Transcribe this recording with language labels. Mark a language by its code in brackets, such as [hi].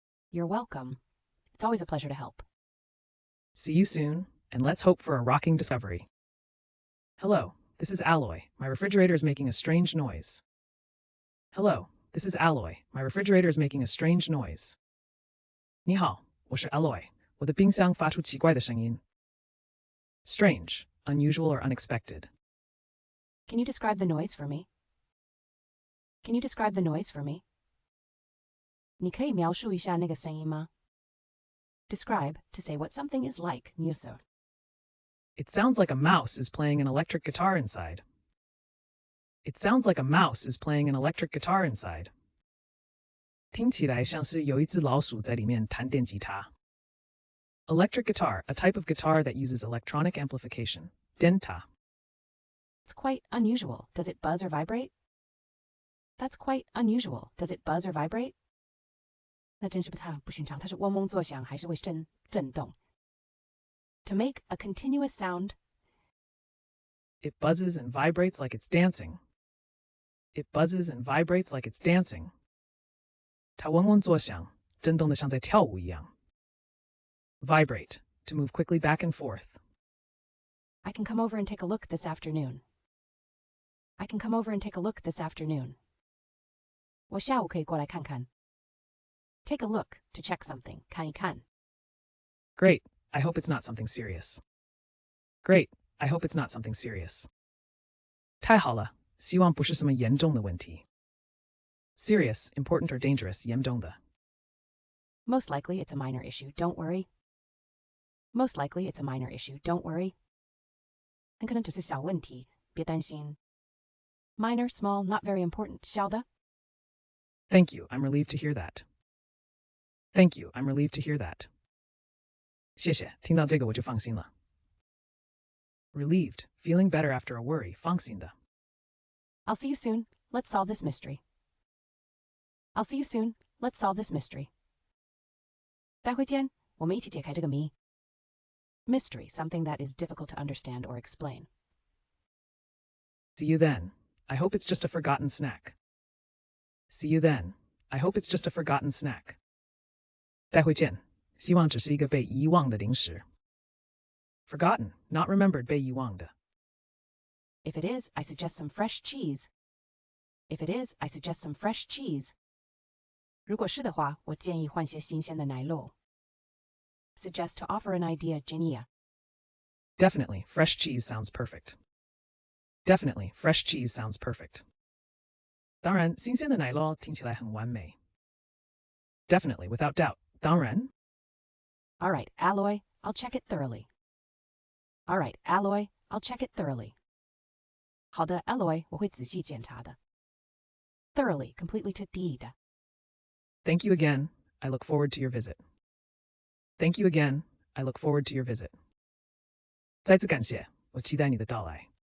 [en] You're welcome. It's always a pleasure to help. See you soon, and let's hope for a rocking discovery. Hello, this is Alloy. My refrigerator is making a strange noise. Hello, this is Alloy. My refrigerator is making a strange noise. [zh] 你好，我是 Alloy. 我的冰箱发出奇怪的声音。 [en] Strange, unusual or unexpected. Can you describe the noise for me? Can you describe the noise for me? [zh] 你可以描述一下那个声音吗? [en] Describe, to say what something is like, [zh] 描述. [en] It sounds like a mouse is playing an electric guitar inside. It sounds like a mouse is playing an electric guitar inside. [zh] 听起来像是有一只老鼠在里面弹电吉他。 [en] Electric guitar, a type of guitar that uses electronic amplification. [zh] 电塔. [en] It's quite unusual. Does it buzz or vibrate? That's quite unusual. Does it buzz or vibrate? [zh] 那真是不寻常，它是嗡嗡作响，还是会震动。 [en] To make a continuous sound. It buzzes and vibrates like it's dancing. It buzzes and vibrates like it's dancing. [zh] 它嗡嗡作响，震动得像在跳舞一样。 [en] Vibrate, to move quickly back and forth. I can come over and take a look this afternoon. I can come over and take a look this afternoon. [zh] 我下午可以过来看看。 [en] Take a look, to check something, [zh] 看一看。 [en] Great, I hope it's not something serious. Great, I hope it's not something serious. [zh] 太好了，希望不是什么严重的问题。 [en] Serious, important or dangerous, [zh] 严重的。 [en] Most likely it's a minor issue, don't worry. Most likely it's a minor issue, don't worry. [zh] 很可能只是小问题，别担心。 [en] Minor, small, not very important, [zh] 小的。 [en] Thank you, I'm relieved to hear that. Thank you, I'm relieved to hear that. [zh] 谢谢，听到这个我就放心了。 [en] Relieved, feeling better after a worry, [zh] 放心的。 [en] I'll see you soon. Let's solve this mystery. I'll see you soon. Let's solve this mystery. [zh] 待会见，我们一起解开这个谜。 [en] Mystery, something that is difficult to understand or explain. See you then. I hope it's just a forgotten snack. See you then. I hope it's just a forgotten snack. [zh] 待会见，希望只是一个被遗忘的零食。 [en] Forgotten, not remembered, [zh] 被遗忘的。 [en] If it is, I suggest some fresh cheese. If it is, I suggest some fresh cheese. [zh] 如果是的话，我建议换些新鲜的奶酪。 [en] Suggest to offer an idea, [zh] 建议啊。 [en] Definitely, fresh cheese sounds perfect. Definitely, fresh cheese sounds perfect. [zh] 当然，新鲜的奶酪听起来很完美。 [en] Definitely, without doubt. [zh] 当然。 [en] All right, Alloy, I'll check it thoroughly. All right, Alloy, I'll check it thoroughly. [zh] 好的 Alloy, 我会仔细检查的。 [en] Thoroughly, completely to D 的。 Thank you again. I look forward to your visit. Thank you again. I look forward to your visit. [zh] 再次感谢，我期待你的到来。